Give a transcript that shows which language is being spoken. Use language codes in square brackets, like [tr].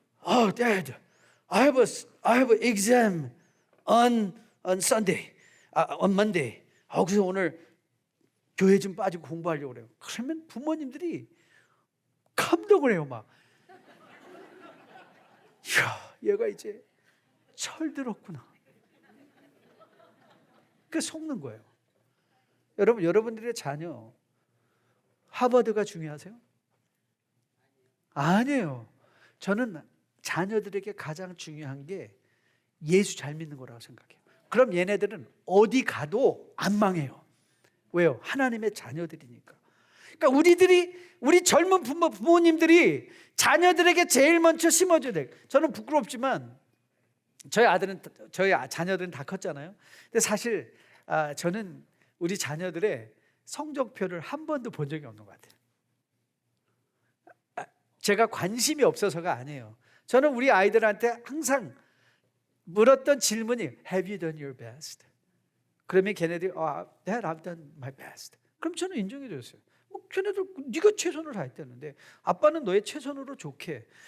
[en] Oh, Dad, I have an exam on Sunday, on Monday. [ko] 그래서 오늘 교회 좀 빠지고 공부하려고 그래요. 그러면 부모님들이 감동을 해요. 막, 이야, 얘가 이제 철들었구나. 그 속는 거예요. 여러분, 여러분들의 자녀 하버드가 중요하세요? 아니에요. 저는 자녀들에게 가장 중요한 게 예수 잘 믿는 거라고 생각해요. 그럼 얘네들은 어디 가도 안 망해요. 왜요? 하나님의 자녀들이니까. 그러니까 우리 젊은 부모님들이 자녀들에게 제일 먼저 심어줘야 돼요. 저는 부끄럽지만 저희 자녀들은 다 컸잖아요. 근데 사실 저는 우리 자녀들의 성적표를 한 번도 본 적이 없는 것 같아요. 제가 관심이 없어서가 아니에요. 저는 우리 아이들한테 항상 물었던 질문이 [en] Have you done your best? [ko] 그러면 걔네들이 [en] Dad, I've done my best. [ko] 그럼 저는 인정해 줬어요. 걔네들 네가 최선을 다했다는데 아빠는 너의 최선으로 좋게.